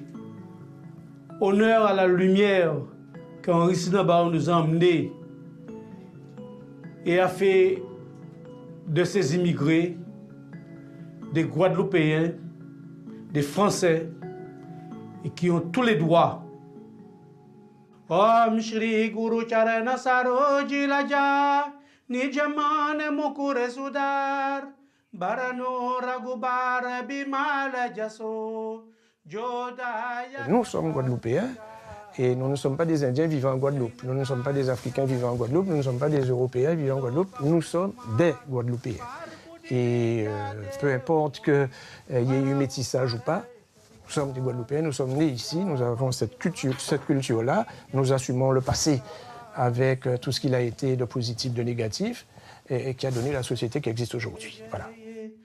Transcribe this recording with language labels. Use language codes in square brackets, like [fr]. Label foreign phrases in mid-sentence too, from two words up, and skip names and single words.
[fr] Honneur à la lumière qu'Henri Sinabarom nous a emmenée et a fait de ces immigrés des Guadeloupéens, des Français, et qui ont tous les droits. [awa] Om Shri Guru Charana Saroji Laja Nijamane Mukure Sudar Barano Ragubar Bimala Jaso Jodaya. [fr] Nous sommes Guadeloupéens et nous ne sommes pas des Indiens vivant en Guadeloupe. Nous ne sommes pas des Africains vivant en Guadeloupe. Nous ne sommes pas des Européens vivant en Guadeloupe. Nous sommes des Guadeloupéens. Et peu importe qu'il y ait eu métissage ou pas, nous sommes des Guadeloupéens, nous sommes nés ici, nous avons cette culture-là, nous assumons le passé avec tout ce qu'il a été de positif, de négatif, et qui a donné la société qui existe aujourd'hui.